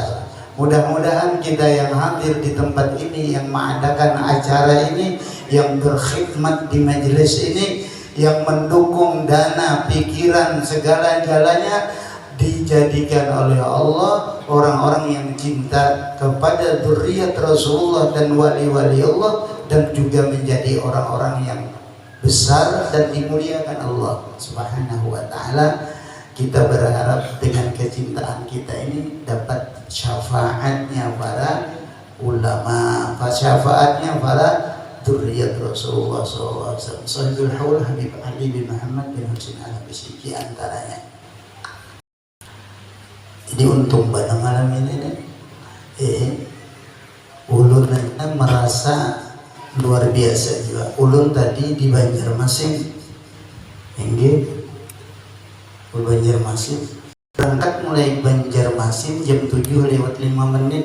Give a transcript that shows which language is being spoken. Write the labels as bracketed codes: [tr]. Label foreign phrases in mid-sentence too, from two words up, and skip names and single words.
[id] Mudah-mudahan kita yang hadir di tempat ini, yang mengadakan acara ini, yang berkhidmat di majelis ini, yang mendukung dana, pikiran, segala-galanya dijadikan oleh Allah orang-orang yang cinta kepada dzurriyyat Rasulullah dan wali-wali Allah, dan juga menjadi orang-orang yang besar dan dimuliakan Allah [ar] سبحانه وتعالى. [id] Kita berharap dengan kecintaan kita ini dapat syafaatnya para ulama, syafaatnya para dzurriyyat Rasulullah SAW, Sahibul Haul Habib Ali bin Muhammad bin Husin Al-Habsyi antaranya. Jadi untung pada malam ini ulun merasa luar biasa juga. Ulun tadi di Banjarmasin, Banjarmasin berangkat mulai Banjarmasin jam 7:05.